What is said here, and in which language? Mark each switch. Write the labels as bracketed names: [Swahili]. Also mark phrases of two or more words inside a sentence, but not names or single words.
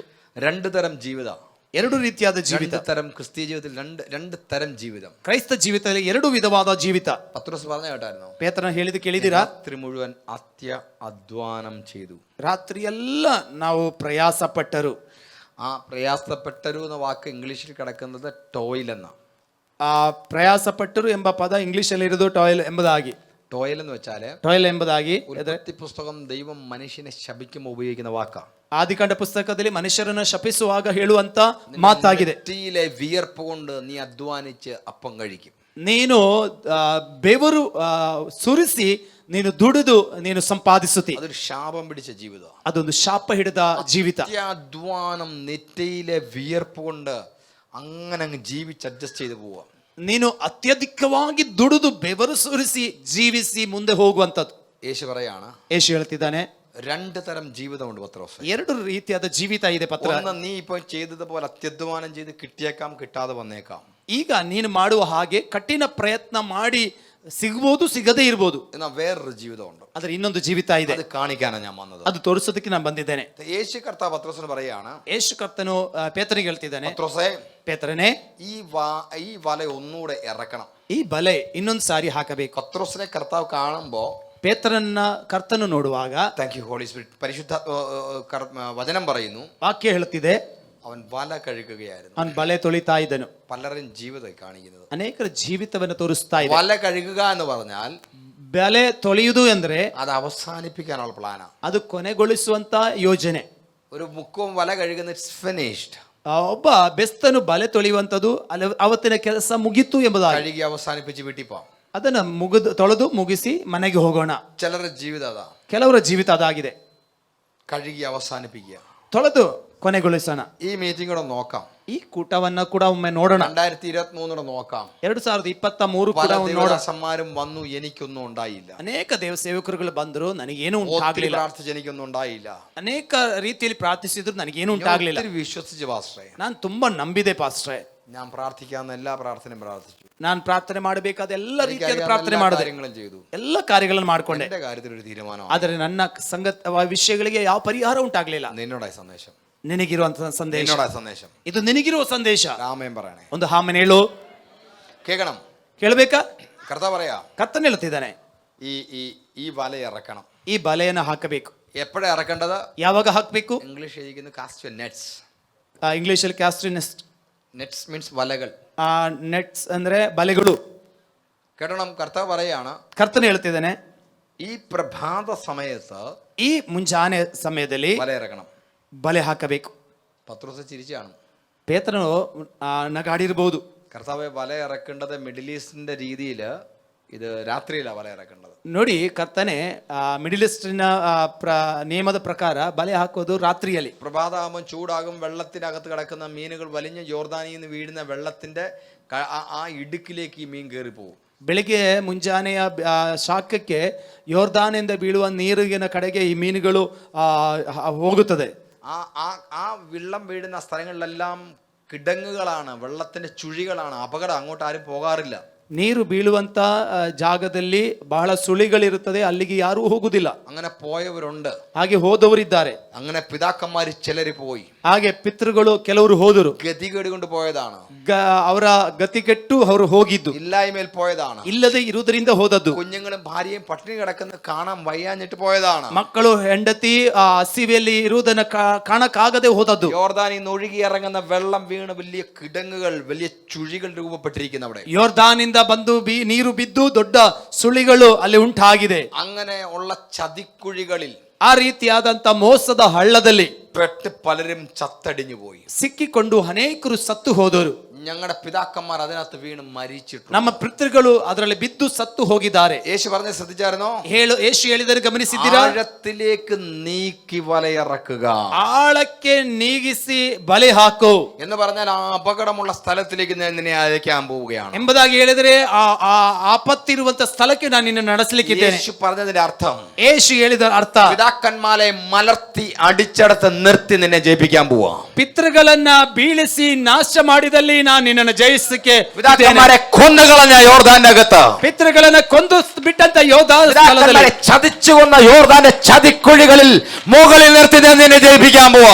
[Malayalam] രണ്ടു തരം ജീവിത, [Kannada] ಎರಡು ರೀತಿಯಾದ ಜೀವಿತ, [Malayalam] രണ്ട് തരം ക്രിസ്തീയ ജീവിതത്തിൽ രണ്ട് തരം ജീവിതം. [Kannada] ಕ್ರೈಸ್ತ ಜೀವಿತದಲ್ಲಿ ಎರಡು ವಿಧವಾದ ಜೀವಿತ. [Malayalam] പത്രോസ് പറഞ്ഞ കേട്ടായിരുന്നോ? [Kannada] ಪೇತ್ರನ ಹೇಳಿದ ಕೇಳಿದಿರಾ? [Malayalam] രാത്രി മുഴുവൻ അധ്വാനം ചെയ്തു, [Kannada] ರಾತ್ರಿ ಎಲ್ಲ ನಾವು ಪ್ರಯಾಸ ಪಟ್ಟರು. [Malayalam] ആ പ്രയാസപ്പെട്ടരു എന്ന വാക്ക് ഇംഗ്ലീഷിൽ കിടക്കുന്നത് ടോയിൽ എന്ന. [Kannada] ಆ ಪ್ರಯಾಸ ಪಟ್ಟರು ಎಂಬ ಪದ ಇಂಗ್ಲಿಷ್ ಅಲ್ಲಿ ಇರೋದು ಟಾಯ್ಲ್ ಎಂಬುದಾಗಿ. [Malayalam] ടോയിൽ എന്ന് വെച്ചാല് [Kannada] ಟಾಯ್ಲ್ ಎಂಬುದಾಗಿ [Malayalam] ഉൽപ്പത്തി പുസ്തകം ദൈവം മനുഷ്യനെ ശപിക്കുമ്പോൾ ഉപയോഗിക്കുന്ന വാക്കാ. [Kannada] ಆದಿಕಾಂಡ ಪುಸ್ತಕದಲ್ಲಿ ಮನುಷ್ಯರನ್ನು ಶಪಿಸುವಾಗ ಹೇಳುವಂತ ಮಾತಾಗಿದೆ. [Malayalam] നെറ്റിയിലെ വിയർപ്പ് കൊണ്ട് നീ അധ്വാനിച്ച് അപ്പം കഴിക്കും, [Kannada] ನೀನು ಬೆವರು ಸುರಿಸಿ ನೀನು ದುಡಿದು ನೀನು ಸಂಪಾದಿಸುತ್ತಿ. [Malayalam] അതൊരു ശാപം പിടിച്ച ജീവിതം, [Kannada] ಅದೊಂದು ಶಾಪ ಹಿಡಿದ ಜೀವಿತ. [Malayalam] അധ്വാനം നെറ്റിയിലെ വിയർപ്പ് കൊണ്ട് അങ്ങനെ അങ്ങ് ജീവിച്ച് അഡ്ജസ്റ്റ് ചെയ്ത് പോവാ. [Kannada] ನೀನು ಅತ್ಯಧಿಕವಾಗಿ ದುಡಿದು ಬೆವರು ಸುರಿಸಿ ಜೀವಿಸಿ ಮುಂದೆ ಹೋಗುವಂಥದ್ದು. [Malayalam] യേശു പറയാണ്, [Kannada] ಯೇಸು ಹೇಳ್ತಿದ್ದಾನೆ, [Malayalam] രണ്ട് തരം ജീവിതമുണ്ട് പത്രോസ്. [Kannada] ಎರಡು ರೀತಿಯಾದ ಜೀವಿತ ಇದೆ ಪತ್ರ. [Malayalam] ഒന്ന്, നീ ഇപ്പൊ ചെയ്തതുപോലെ അത്യധ്വാനം ചെയ്ത് കിട്ടിയേക്കാം, കിട്ടാതെ വന്നേക്കാം. [Kannada] ಈಗ ನೀನು ಮಾಡುವ ಹಾಗೆ ಕಠಿಣ ಪ್ರಯತ್ನ ಮಾಡಿ ಸಿಗ್ಬೋದು, ಸಿಗದೇ ಇರ್ಬೋದು. [Malayalam] എന്നാൽ വേറൊരു ജീവിതമുണ്ട്, [Kannada] ಆದ್ರೆ ಇನ್ನೊಂದು ಜೀವಿತ ಇದೆ, [Malayalam] അത് കാണിക്കാനാണ് ഞാൻ വന്നത്. [Kannada] ಅದು ತೋರಿಸೋದಕ್ಕೆ ನಾನು ಬಂದಿದ್ದೇನೆ. [Malayalam] യേശു കർത്താവ് പത്രോസിന് പറയാണ്, [Kannada] ಯೇಸು ಕರ್ತನು ಪೇತ್ರನಿಗೆ ಹೇಳ್ತಿದ್ದಾನೆ, [Malayalam] പത്രോസേ, [Kannada] ಪೇತ್ರನೇ, [Malayalam] ഈ വല ഒന്നുകൂടെ ഇറക്കണം. [Kannada] ಈ ಬಲೆ ಇನ್ನೊಂದು ಸಾರಿ ಹಾಕಬೇಕು. [Malayalam] പത്രോസിനെ കർത്താവ് കാണുമ്പോ, [Kannada] ಪೇತ್ರನ ಕರ್ತನು ನೋಡುವಾಗ, [English] Thank you Holy Spirit, [Malayalam] പരിശുദ്ധ വചനം പറയുന്നു, [Kannada] ವಾಕ್ಯ ಹೇಳುತ್ತಿದೆ, [Malayalam] അവൻ വല കഴുകുകയായിരുന്നു. [Kannada] ಅವನು ಬಲೆ ತೊಳಿತಾ ಇದ್ದನು. [Malayalam] പലരും ജീവിതം കാണിക്കുന്നത് [Kannada] ಅನೇಕರ ಜೀವಿತವನ್ನು ತೋರಿಸ್ತಾ ಇದೆ. [Malayalam] വല കഴുകുക എന്ന് പറഞ്ഞാൽ [Kannada] ಬಲೆ ತೊಳೆಯುವುದು ಅಂದ್ರೆ [Malayalam] അത് അവസാനിപ്പിക്കാനുള്ള പ്ലാനാ, [Kannada] ಅದು ಕೊನೆಗೊಳಿಸುವಂತ ಯೋಜನೆ. [Malayalam] ഒരു മുക്കവും വല കഴുകുന്ന [English] it's finished, [Kannada] ಒಬ್ಬ ಬೆಸ್ತನು ಬಲೆ ತೊಳೆಯುವಂಥದ್ದು ಅವತ್ತಿನ ಕೆಲಸ ಮುಗಿತು ಎಂಬುದಾಗಿ [Malayalam] കഴുകി അവസാനിപ്പിച്ച് വീട്ടിൽ പോവാം. [Kannada] ಅದನ್ನ ತೊಳೆದು ಮುಗಿಸಿ ಮನೆಗೆ ಹೋಗೋಣ. [Malayalam] ചിലരുടെ ജീവിതം അതാ, [Kannada] ಕೆಲವರ ಜೀವಿತ ಅದಾಗಿದೆ. [Malayalam] കഴുകി അവസാനിപ്പിക്കുക. [Kannada] ತೊಳೆದು ಕೊನೆಗೊಳಿಸೋಣ. [Malayalam] ഈ മീറ്റിംഗ് കൂടെ നോക്കാം, [Kannada] ಈ ಕೂಟವನ್ನ ಕೂಡ ಒಮ್ಮೆ ನೋಡೋಣ. [Malayalam] 2023 നോക്കാം. [Kannada] 2023 [Malayalam] പല [Kannada] ಕೂಡ ನೋಡೋಣ. [Malayalam] ദേവദാസന്മാരും വന്നു, എനിക്കൊന്നും ഉണ്ടായില്ല. [Kannada] ಅನೇಕ ದೇವ ಸೇವಕರುಗಳು ಬಂದರು, ನನಗೇನು [Malayalam] ഒത്തിരി [Kannada] ಉಂಟಾಗ್ಲಿಲ್ಲ. [Malayalam] പ്രാർത്ഥിച്ച് എനിക്കൊന്നും ഉണ്ടായില്ല. [Kannada] ಅನೇಕ ರೀತಿಯಲ್ಲಿ ಪ್ರಾರ್ಥಿಸಿದ್ರು, ನನಗೇನು ಉಂಟಾಗ್ಲಿಲ್ಲ. [Malayalam] ഒത്തിരി വിശ്വസിച്ച് പാസ്റ്ററേ, [Kannada] ನಾನು ತುಂಬಾ ನಂಬಿದೆ ಪಾಸ್ಟ್ರೆ. [Malayalam] ഞാൻ പ്രാർത്ഥിക്കാവുന്ന എല്ലാ പ്രാർത്ഥനയും പ്രാർത്ഥിച്ചു, [Kannada] ನಾನು ಪ್ರಾರ್ಥನೆ ಮಾಡಬೇಕಾದ ಎಲ್ಲ ರೀತಿಯಾದ [Malayalam] എനിക്കറിയാവുന്ന [Kannada] ಪ್ರಾರ್ಥನೆ [Malayalam] എല്ലാ [Kannada] ಮಾಡಿದೆ, [Malayalam] കാര്യങ്ങളും ചെയ്തു. [Kannada] ಎಲ್ಲ ಕಾರ್ಯಗಳನ್ನು ಮಾಡ್ಕೊಂಡೆ. [Malayalam] എന്റെ കാര്യത്തിൽ ഒരു തീരുമാനം, [Kannada] ಆದರೆ ನನ್ನ ವಿಷಯಗಳಿಗೆ ಯಾವ ಪರಿಹಾರ ಉಂಟಾಗ್ಲಿಲ್ಲ. [Malayalam] നിന്നോടായ സന്ദേശം, [Kannada] ನಿನಗಿರುವಂತಹ ಸಂದೇಶ, [Malayalam] നിന്നോടായ സന്ദേശം. [Kannada] ಇದು ನಿನಗಿರುವ ಸಂದೇಶ. [Malayalam] രാമയും പറയണേ, [Kannada] ಒಂದು ಹಾಮನ್ ಹೇಳು, [Malayalam] കേൾക്കണം. [Kannada] ಕೇಳಬೇಕಾ? [Malayalam] കർത്താവ് പറയാ, [Kannada] ಕರ್ತನ ಹೇಳ್ತಿದ್ದಾನೆ, [Malayalam] ഈ ഈ ഈ വല ഇറക്കണം. [Kannada] ಈ ಬಲೆಯನ್ನು ಹಾಕಬೇಕು. [Malayalam] എപ്പോഴാണ് ഇറക്കേണ്ടത്? [Kannada] ಯಾವಾಗ ಹಾಕಬೇಕು? [Malayalam] ഇംഗ്ലീഷ് എഴുതിക്കുന്നു [English] cast nets. [Kannada] ಇಂಗ್ಲಿಷಲ್ಲಿ ಕ್ಯಾಸ್ಟ್ರಿನೆಸ್ಟ್. [English] nets means [Malayalam] വലകൾ. [Kannada] ನೆಟ್ಸ್ ಅಂದ್ರೆ ಬಲೆಗಳು. [Malayalam] കേട്ടണം, കർത്താവ് പറയാണ്, [Kannada] ಕರ್ತನ ಹೇಳ್ತಿದ್ದಾನೆ, [Malayalam] ഈ പ്രഭാത സമയത്ത് [Kannada] ಈ ಮುಂಜಾನೆ ಸಮಯದಲ್ಲಿ [Malayalam] വല ഇറക്കണം. [Kannada] ಬಲೆ ಹಾಕಬೇಕು. [Malayalam] പത്രോസ് ചിരിച്ചാണ്. [Kannada] ಪೇತ್ರನು ನಗಾಡಿರ್ಬೋದು. [Malayalam] കർത്താവ് വല ഇറക്കേണ്ടത് മിഡിൽ ഈസ്റ്റിന്റെ രീതിയിൽ ഇത് രാത്രിയിലാണ് വല ഇറക്കേണ്ടത്. [Kannada] ನೋಡಿ, ಕರ್ತನೆ ಮಿಡಿಲ್ ಈಸ್ಟಿನ ನಿಯಮದ ಪ್ರಕಾರ ಬಲೆ ಹಾಕೋದು ರಾತ್ರಿಯಲ್ಲಿ. [Malayalam] പ്രഭാതമാകുമ്പോൾ ചൂടാകും, വെള്ളത്തിനകത്ത് കിടക്കുന്ന മീനുകൾ വലിഞ്ഞ് യോർദാനിൽ നിന്ന് വീഴുന്ന വെള്ളത്തിന്റെ ആ ഇടുക്കിലേക്ക് ഈ മീൻ കയറി പോകും. [Kannada] ಬೆಳಿಗ್ಗೆ ಮುಂಜಾನೆಯ ಶಾಖಕ್ಕೆ ಯೋರ್ದಾನಿಂದ ಬೀಳುವ ನೀರಿನ ಕಡೆಗೆ ಈ ಮೀನುಗಳು ಹೋಗುತ್ತದೆ. [Malayalam] ആ വെള്ളം വീഴുന്ന സ്ഥലങ്ങളിലെല്ലാം കിടങ്ങുകളാണ്, വെള്ളത്തിന്റെ ചുഴികളാണ്, അപകടം, അങ്ങോട്ട് ആരും പോകാറില്ല. [Kannada] ನೀರು ಬೀಳುವಂತ ಜಾಗದಲ್ಲಿ ಬಹಳ ಸುಳಿಗಳಿರುತ್ತದೆ, ಅಲ್ಲಿಗೆ ಯಾರೂ ಹೋಗುದಿಲ್ಲ. [Malayalam] അങ്ങനെ പോയവരുണ്ട്. [Kannada] ಹಾಗೆ ಹೋದವರಿದ್ದಾರೆ. [Malayalam] അങ്ങനെ പിതാക്കന്മാര് ചിലര് പോയി. [Kannada] ಹಾಗೆ ಪಿತೃಗಳು ಕೆಲವರು ಹೋದರು. [Malayalam] ഗതികേട് കൊണ്ട് പോയതാണ്. [Kannada] ಅವರ ಗತಿಗೆಟ್ಟು ಅವರು ಹೋಗಿದ್ದು, [Malayalam] ഇല്ലായ്മയിൽ പോയതാണ്. [Kannada] ಇಲ್ಲದೆ ಇರುವುದರಿಂದ ಹೋದದ್ದು. [Malayalam] കുഞ്ഞുങ്ങളും ഭാര്യയും പട്ടിണി കിടക്കുന്ന കാണാൻ വയ്യാഞ്ഞിട്ട് പോയതാണ്. [Kannada] ಮಕ್ಕಳು ಹೆಂಡತಿ ಆ ಹಸಿವೆಯಲ್ಲಿ ಇರುವುದನ್ನ ಕಾಣಕ್ಕಾಗದೆ ಹೋದದ್ದು. [Malayalam] യോർദാനിൽ ഒഴുകി ഇറങ്ങുന്ന വെള്ളം വീണ് വലിയ കിടങ്ങുകൾ, വലിയ ചുഴികൾ രൂപപ്പെട്ടിരിക്കുന്നു അവിടെ. [Kannada] ಯೋರ್ದಾನಿಂದ ಬಂದು ನೀರು ಬಿದ್ದು ದೊಡ್ಡ ಸುಳಿಗಳು ಅಲ್ಲಿ ಉಂಟಾಗಿದೆ. [Malayalam] അങ്ങനെ ഉള്ള ചതിക്കുഴികളിൽ [Kannada] ಆ ರೀತಿಯಾದಂತ ಮೋಸದ ಹಳ್ಳದಲ್ಲಿ [Malayalam] പെട്ട് പലരും ചത്തടിഞ്ഞു പോയി. [Kannada] ಸಿಕ್ಕಿಕೊಂಡು ಅನೇಕರು ಸತ್ತು ಹೋದರು. [Malayalam] ഞങ്ങളുടെ പിതാക്കന്മാർ അതിനകത്ത് വീണ് മരിച്ചിട്ടു. [Kannada] ನಮ್ಮ ಪಿತೃಗಳು ಅದರಲ್ಲಿ ಬಿದ್ದು ಸತ್ತು ಹೋಗಿದ್ದಾರೆ. [Malayalam] യേശു പറഞ്ഞ ശ്രദ്ധിച്ചായിരുന്നോ? [Kannada] ಯೇಸು ಹೇಳಿದರೆ ಗಮನಿಸಿದ್ದೀರಾ? [Malayalam] ആഴത്തിലേക്ക് നീക്കി വലയിറക്കുക, [Kannada] ಆಳಕ್ಕೆ ನೀಗಿಸಿ ಬಲೆ ಹಾಕು [Malayalam] എന്ന് പറഞ്ഞാൽ ആ അപകടമുള്ള സ്ഥലത്തിലേക്ക് ഞാൻ നിന്നെ അയക്കാൻ പോവുകയാണ് [Kannada] ಎಂಬುದಾಗಿ ಹೇಳಿದರೆ ಆ ಆಪತ್ತಿರುವಂತ ಸ್ಥಳಕ್ಕೆ ನಾನು ನಿನ್ನ ನಡೆಸಲಿಕ್ಕಿದ್ದೇನೆ. [Malayalam] യേശു പറഞ്ഞതിന്റെ അർത്ഥം, [Kannada] ಯೇಸು ಹೇಳಿದ ಅರ್ಥ, [Malayalam] പിതാക്കന്മാരെ മലർത്തി അടിച്ചടത്ത് നിർത്തി നിന്നെ ജയിപ്പിക്കാൻ പോവാ. [Kannada] ಪಿತೃಗಳನ್ನ ಬೀಳಿಸಿ ನಾಶ ಮಾಡಿದಲ್ಲಿ ನಾನು ನಿನ್ನನ್ನು ಜಯಿಸಕ್ಕೆ. [Malayalam] പിതാക്കന്മാരെ കൊന്നുകളഞ്ഞ യോർദാന്റെ അകത്ത്, [Kannada] ಪಿತೃಗಳನ್ನ ಕೊಂದು ಬಿಟ್ಟಂತ [Malayalam] പിതാക്കന്മാരെ ചതിച്ചു കൊന്ന യോർദാന്റെ ചതിക്കുഴികളിൽ മുകളിൽ നിർത്തി ഞാൻ നിന്നെ ജയിപ്പിക്കാൻ പോവാ.